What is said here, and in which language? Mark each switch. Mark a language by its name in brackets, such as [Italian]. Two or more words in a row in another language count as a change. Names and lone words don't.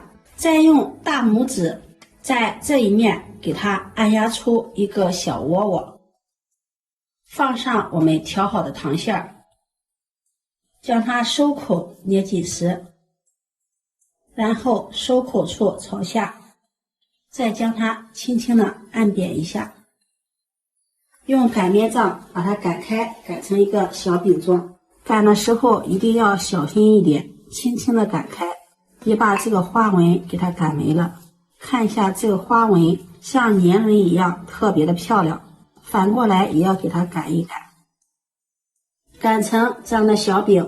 [Chinese] 再用大拇指在這一面給它按壓出一個小窩窩，放上我們調好的糖餡，將它收口捏緊實，然後收口處朝下，再將它輕輕的按扁一下，用擀面杖把它擀開，擀成一個小餅狀。擀的時候一定要小心一點，輕輕的擀開， 也把這個花紋給它擀沒了。看一下這個花紋像年輪一樣特別的漂亮，反過來也要給它擀一擀，擀成這樣的小餅。